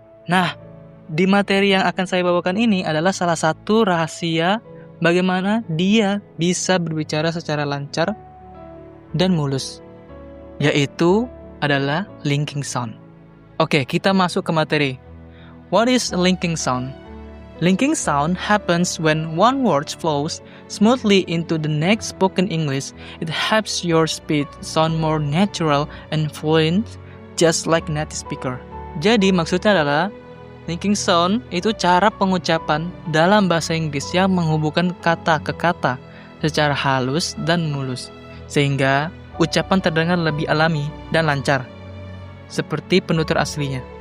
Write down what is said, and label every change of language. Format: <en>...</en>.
<id>Nah, di materi yang akan saya bawakan ini adalah salah satu rahasia bagaimana dia bisa berbicara secara lancar dan mulus, yaitu adalah linking sound. Oke, kita masuk ke materi.</id> <en>What is linking sound? Linking sound happens when one word flows smoothly into the next spoken English. It helps your speech sound more natural and fluent, just like native speaker.</en> <id>Jadi maksudnya adalah linking sound itu cara pengucapan dalam bahasa Inggris yang menghubungkan kata ke kata secara halus dan mulus, sehingga ucapan terdengar lebih alami dan lancar, seperti penutur aslinya.</id>